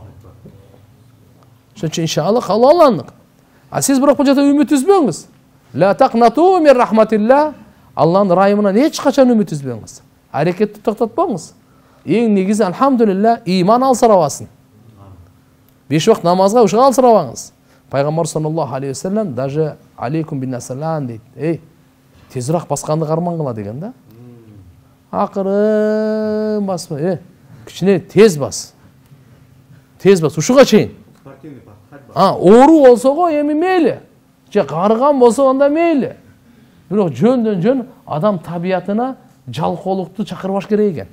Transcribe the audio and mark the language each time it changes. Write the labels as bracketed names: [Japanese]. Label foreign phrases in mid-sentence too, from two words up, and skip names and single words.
[Kyrgyz] Ошон үчүн иншалла каалооландык. Сиз бирок бул жерде үмүт үзбөңүз. [Arabic] لا تقنطوا من رحمة الله. [Kyrgyz] Алланын райымынан эч качан үмүт үзбөңүз. Аракетти токтотпоңуз. Эң негизи алхамдулилла ыйман алсырабасын. 5 вакыт намазга ушуга алсырабаңыз. [Arabic] Пайгамбар صلى الله عليه وسلم даже عليكم بالنسلان дейт. [Kyrgyz] Тезирээк басканды кармангыла деген да. Акырын басма, кичине тез бас. Ушуга чейин. Оору болсо го эми мейли. Же карыган болсо анда мейли. Бирок жөндөн жөн адам табиятына жалкоолукту чакырбаш керек экен.